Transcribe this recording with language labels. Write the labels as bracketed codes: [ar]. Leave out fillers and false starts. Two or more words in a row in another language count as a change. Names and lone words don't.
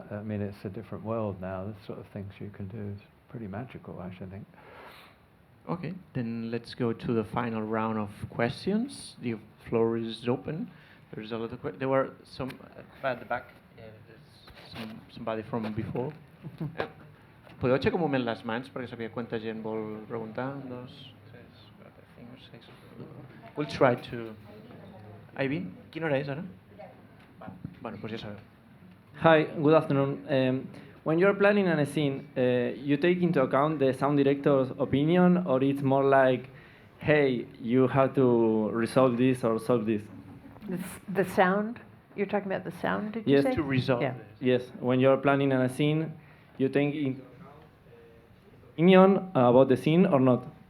[en] I mean, it's a different world now. The sort of things you can do is pretty magical, I should think. Okay, then let's go to the final round of questions. The floor is open. There's a lot of there were some at the back. There's somebody from before. [ca] Podeu aixecar un moment les mans perquè sabia quanta gent vol preguntar? 1, 2, 3, 4, 5, 6. [en] We'll try to... Ivy, [ca] quina hora és ara? [es] Bueno, pues [ca] ja sabeu. [en] Hi, good afternoon. When you're planning a scene, you take into account the sound director's opinion, or it's more like, hey, you have to resolve this or solve this? The sound? You're talking about the sound, did yes, you say? To resolve. Yeah. Yes, when you're planning a scene, you take into account opinion about the scene or not?